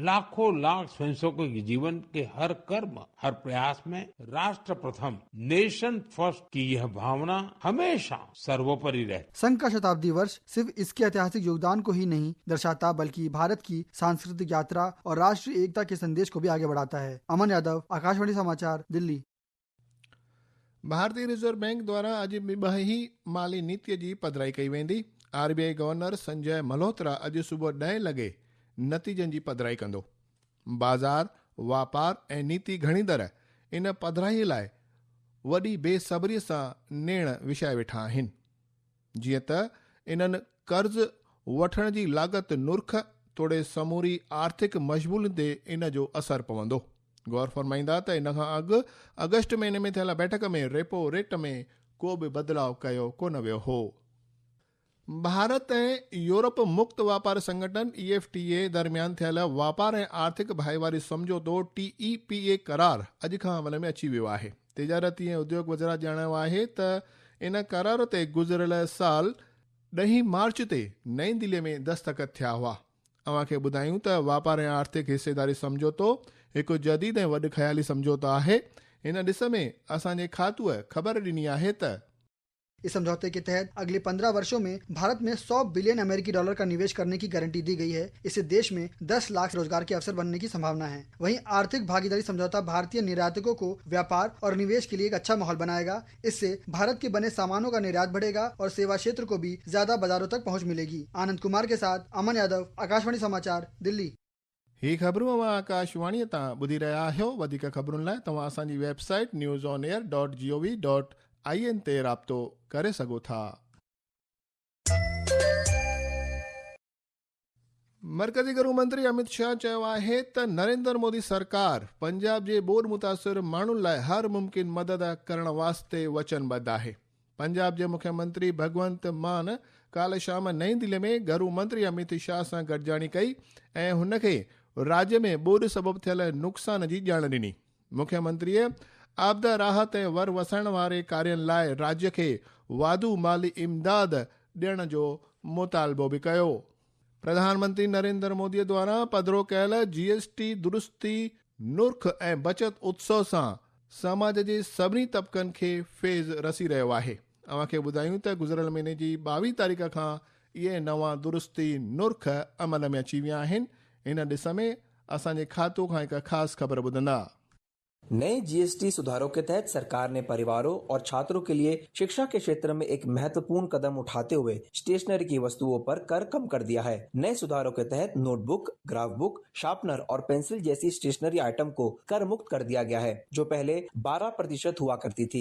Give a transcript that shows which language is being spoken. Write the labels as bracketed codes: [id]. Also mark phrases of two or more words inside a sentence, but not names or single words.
[hi] लाखों लाख स्वयंसेवकों के जीवन के हर कर्म, हर प्रयास में राष्ट्र प्रथम, [en] nation first [hi] की यह भावना हमेशा सर्वोपरि रहती। संघ का शताब्दी वर्ष सिर्फ इसके ऐतिहासिक योगदान को ही नहीं दर्शाता, बल्कि भारत की सांस्कृतिक यात्रा और राष्ट्रीय एकता के संदेश को भी आगे बढ़ाता है। अमन यादव, आकाशवाणी समाचार, दिल्ली। [sd] भारतीय रिजर्व बैंक द्वारा अॼु ॿिमाही माली नीतिअ जी पधिराई कई वेंदी। RBI गवर्नर संजय मल्होत्रा अॼु सुबुह 10 लॻे नतीजनि जी पधिराई कंदो। बाज़ार, वापार ऐं नीति घणीदड़ इन पधिराईअ लाइ वॾी बेसब्रीअ सां नेण विछाए वेठा आहिनि। जीअं त इन्हनि कर्ज़ वठण जी लाॻत नुर्ख तोड़े समूरी आर्थिक मशगूल ते इन जो असरु पवंदो। गौर फरमाईंदा त इन खां अॻु अगस्त महीने में थियल बैठक में [en] repo rate [sd] में को बि बदिलाव कयो कोन वियो हो। भारत ऐं यूरोप मुक्त वापार संगठन EFTA दरमियान थियल वापार ऐं आर्थिक भाईवारी समझौतो TEPA करार अॼु खां अमल में अची वियो आहे। तिजारती ऐं उद्योग वज़ारत ॼाणायो आहे त इन करार ते गुज़िरियल साल 10 मार्च ते नई दिल्लीअ में दस्तख़त थिया हुआ। अव्हां खे ॿुधायूं त वापार ऐं आर्थिक हिसेदारी समझौतो हिकु जदीद ऐं वॾ ख़याली समझौतो आहे। इन ॾिस में असांजे खातूअ ख़बर ॾिनी आहे त [hi] इस समझौते के तहत अगले 15 वर्षों में भारत में $100 बिलियन अमेरिकी डॉलर का निवेश करने की गारंटी दी गई है। इससे देश में 10 लाख रोजगार के अवसर बनने की संभावना है। वहीं आर्थिक भागीदारी समझौता भारतीय निर्यातकों को व्यापार और निवेश के लिए एक अच्छा माहौल बनाएगा। इससे भारत के बने सामानों का निर्यात बढ़ेगा और सेवा क्षेत्र को भी ज्यादा बाजारों तक पहुँच मिलेगी। आनंद कुमार के साथ अमन यादव, आकाशवाणी समाचार, दिल्ली। [sd] ही ख़बरूं अवां आकाशवाणीअ तां ॿुधी रहिया आहियो। वधीक ख़बरुनि लाइ तव्हां असांजी वेबसाइट newsonair.gov.in ते राब्तो करे सघो था। मरकज़ी गृह मंत्री अमित शाह चयो आहे त नरेंद्र मोदी सरकार पंजाब जे ॿोॾ मुतासिर माण्हुनि लाइ हर मुमकिन मदद करण वास्ते वचनबद्ध आहे। पंजाब जे मुख्यमंत्री भगवंत मान काल्ह शाम नई दिल्ली में गृह मंत्री अमित शाह सां गॾिजाणी कई ऐं हुनखे राज्य में ॿोॾ सबबि थियल नुक़सान जी ॼाण ॾिनी। मुख्यमंत्रीअ आपदा राहत ऐं वर वसाइण वारे कार्यनि लाइ राज्य खे वाधू माली इमदाद ॾियण जो मुतालबो बि कयो। प्रधानमंत्री नरेंद्र मोदी द्वारा पधिरो कयल GST दुरुस्ती नुर्ख ऐं बचत उत्सव सां समाज जे सभिनी तबक़नि खे फेज़ रसी रहियो आहे। अव्हां खे ॿुधायूं त गुज़िरियल महीने जी 22 तारीख़ खां इहे नवां दुरुस्ती नुर्ख अमल में अची विया आहिनि। इन ॾिस में असांजे खातो खां हिकु ख़ासि ख़बर ॿुधंदा। [hi] नए GST सुधारों के तहत सरकार ने परिवारों और छात्रों के लिए शिक्षा के क्षेत्र में एक महत्वपूर्ण कदम उठाते हुए स्टेशनरी की वस्तुओं पर कर कम कर दिया है। नए सुधारों के तहत नोटबुक, [en] graph book, [hi] शार्पनर और पेंसिल जैसी [en] stationery item [hi] को कर मुक्त कर दिया गया है, जो पहले 12% हुआ करती थी।